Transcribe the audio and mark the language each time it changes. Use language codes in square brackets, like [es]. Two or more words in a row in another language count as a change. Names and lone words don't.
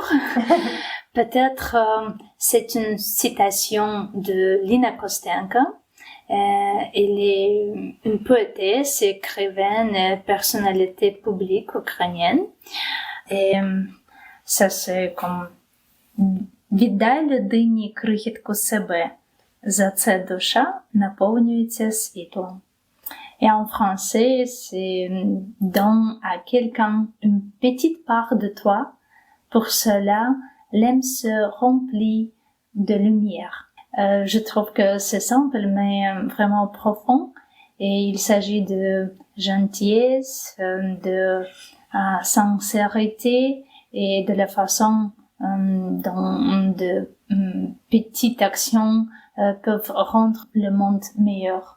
[fr] Peut-être c'est une citation de Lina Kostenko. Elle est une poétesse, écrivaine, personnalité publique ukrainienne. Et ça c'est comme [uk] «Віддай людині крихітку себе, за це душа наповнюється світлом». [fr] Et en français, c'est «Donne à quelqu'un une petite part de toi, pour cela, l'âme se remplit de lumière». Je trouve que c'est simple, mais vraiment profond. Et il s'agit de gentillesse, de sincérité et de la façon dont de petites actions peuvent rendre le monde meilleur.